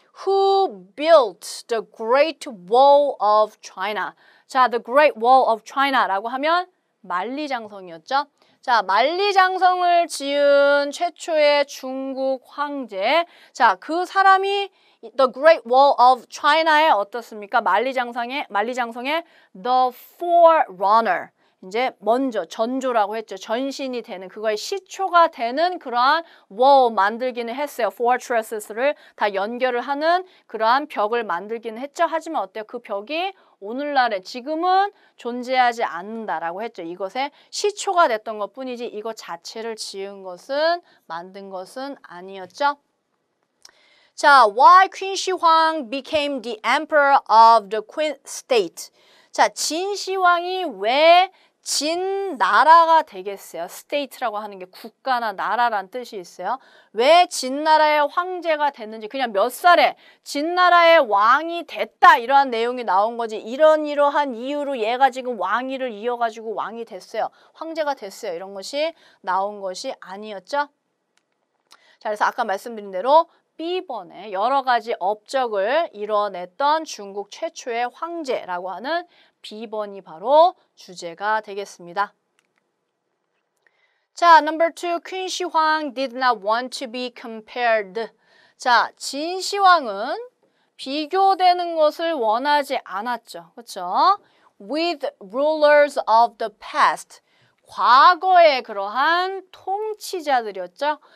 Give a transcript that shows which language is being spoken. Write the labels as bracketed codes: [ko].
[en] Who built the Great Wall of China? [ko] 자, the Great Wall of China라고 하면 만리장성이었죠. 자, 만리장성을 지은 최초의 중국 황제. 자, 그 사람이 the Great Wall of China에 어떻습니까? 만리장성의 the forerunner. 이제 먼저 전조라고 했죠. 전신이 되는 그거의 시초가 되는 그러한 wall 만들기는 했어요. fortresses를 다 연결을 하는 그러한 벽을 만들기는 했죠. 하지만 어때요? 그 벽이 오늘날에 지금은 존재하지 않는다라고 했죠. 이것의 시초가 됐던 것뿐이지 이것 자체를 지은 것은 만든 것은 아니었죠. [en] 자, why Queen Shihwang became the emperor of the Qin state? [ko] 자, 진시황이 왜 진나라가 되겠어요? state라고 하는 게 국가나 나라란 뜻이 있어요. 왜 진나라의 황제가 됐는지 그냥 몇 살에 진나라의 왕이 됐다 이러한 내용이 나온 거지 이러한 이유로 얘가 지금 왕위를 이어가지고 왕이 됐어요. 황제가 됐어요. 이런 것이 나온 것이 아니었죠. 자, 그래서 아까 말씀드린 대로 B번에 여러 가지 업적을 이뤄냈던 중국 최초의 황제라고 하는 B번이 바로 주제가 되겠습니다. [en] 자, number two, Queen Shihwang did not want to be compared. [ko] 자, 진시황은 비교되는 것을 원하지 않았죠. 그렇죠? [en] With rulers of the past. [ko] 과거의 그러한 통치자들이었죠.